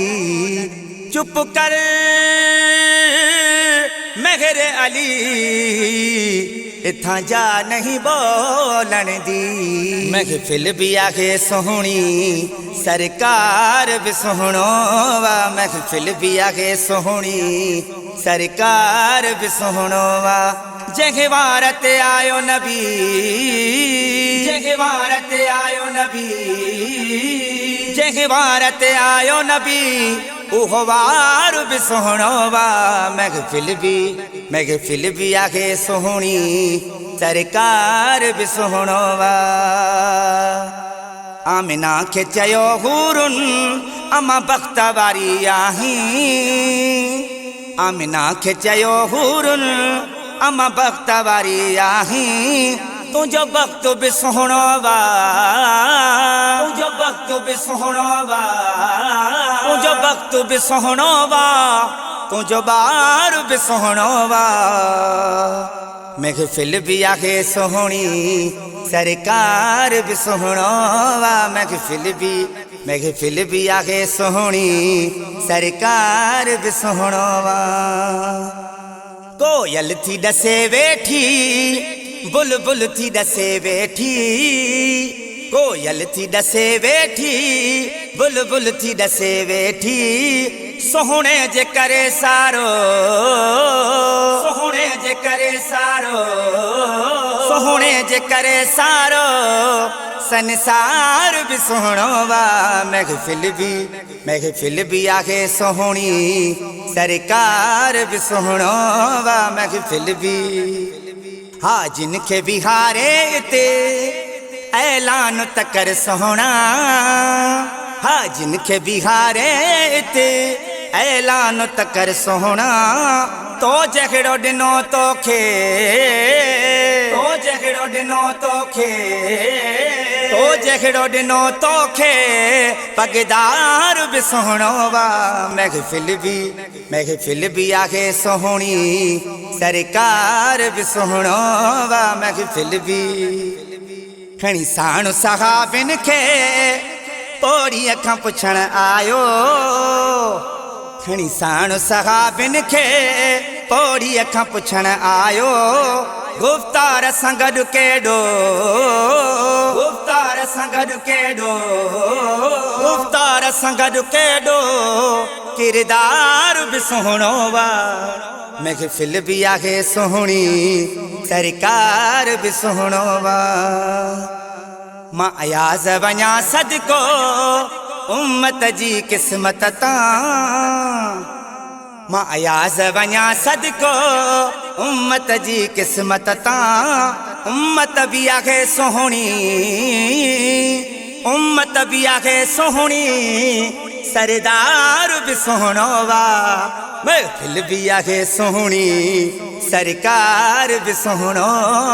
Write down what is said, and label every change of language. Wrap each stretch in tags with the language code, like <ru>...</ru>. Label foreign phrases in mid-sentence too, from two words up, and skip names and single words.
<pa>चुप कर मेहर अली, इत्थां जा नहीं बोलन दी।</pa> <sd>महफिल भी आखे सोहनी, सरकार भी सोहणो वा। महफिल भी आखे सोहनी, सरकार भी सोहणो वा। जंहिं वार ते आयो नबी, जंहिं वार ते आयो नबी, जंहिं वार ते आयो नबी, उहो वार भी सोहणो वा। महफिल भी आखे सोहणी, सरकार भी सोहणो वा। आमिना खे चयो हूरुन अमा बख़्त वारी आहीं। आमिना खे चयो हूरुन अमा बख़्त वारी आहीं। तुझो वक्त भी सोहणो वा, तुझो वक्त भी सोहणो वा, तुझो वक्त भी सोहणो वा, तुझो बार भी सोहणो वा। महफिल भी आखे सोहणी, सरकार भी सोहणो वा। महफिल भी आखे सोहणी, सरकार भी सोहणो वा। कोयल थी डसे वेठी, बुलबुल थी डसे वेठी। कोयल थी डसे वेठी, बुलबुल थी डसे वेठी। सोहणे जे करे सारो, सोहणे जे करे सारो, सोहणे जे करे सारो, संसार भी सोहणो वा। महफिल भी आखे सोहणी, सरकार भी सोहणो वा। महफिल भी हा जिनखे बिहारे इते ऐलान त कर सोहणा। हा जिनखे बिहारे इते ऐलान त कर सोहणा। तो जहिड़ो ॾिनो तोखे, तो जहिड़ो ॾिनो तोखे, तो जहिड़ो ॾिनो तोखे, पगदार भी सोहणो वा। महफिल भी आखे सोहणी, सरकार भी सोहणो वा। महफिल भी खणी साण सहाबिन खे पोड़ीअ खां पुछण आयो। खणी साण सहाबिन खे पोड़ीअ खां पुछण आयो। गुफ्तार सां गॾु केॾो, गुफ्तार सां गॾु केॾो, गुफ्तार सां गॾु केॾो, किरदार भी सोहणो वा। महफिल भी आखे सोहणी, सरकार भी सोहणो वा। मां अयाज़ वञा सदको उम्मत जी क़िस्मत तां। मां अयाज़ वञा सदको उम्मत जी क़िस्मत तां। उम्मत भी आखे सोहणी, उम्मत भी आखे सोहणी, सरदार भी सोहणो वा। महफिल भी आखे सोहणी, सरकार भी सोहणो वा।</sd>